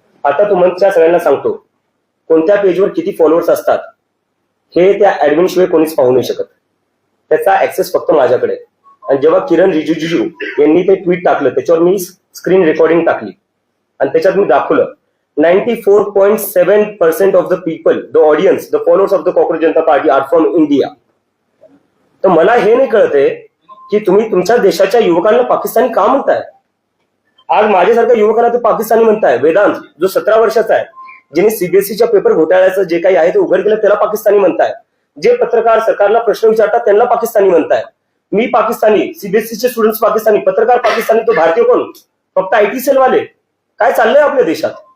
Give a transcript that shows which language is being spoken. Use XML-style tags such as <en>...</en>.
<mr>आता तुमच्या सगळ्यांना सांगतो कोणत्या पेजवर किती फॉलोअर्स असतात हे त्या ऍडमिन शिवाय कोणीच पाहू नाही शकत. त्याचा ऍक्सेस फक्त माझ्याकडे. आणि जेव्हा किरण रिजिजू यांनी ते ट्विट टाकलं त्याच्यावर मी स्क्रीन रेकॉर्डिंग टाकली आणि त्याच्यात मी दाखवलं</mr> <en>94.7% of the people, the audience, the followers of the Cockroach Janata Party are from India.</en> <mr>तर मला हे नाही कळते की तुम्ही तुमच्या देशाच्या युवकांना पाकिस्तानी का म्हणताय. आज माझ्यासारख्या युवकांना ते पाकिस्तानी म्हणताय. वेदांत जो 17 वर्षाचा आहे, ज्यांनी सीबीएसईच्या पेपर घोटाळ्याचं जे काही आहे ते उघड केलं त्याला पाकिस्तानी म्हणताय. जे पत्रकार सरकारला प्रश्न विचारतात त्यांना पाकिस्तानी म्हणताय. मी पाकिस्तानी, सीबीएसईचे स्टुडंट्स पाकिस्तानी, पत्रकार पाकिस्तानी, तो भारतीय कोण? फक्त आयटी सेल वाले. काय चाललंय आपल्या देशात?</mr>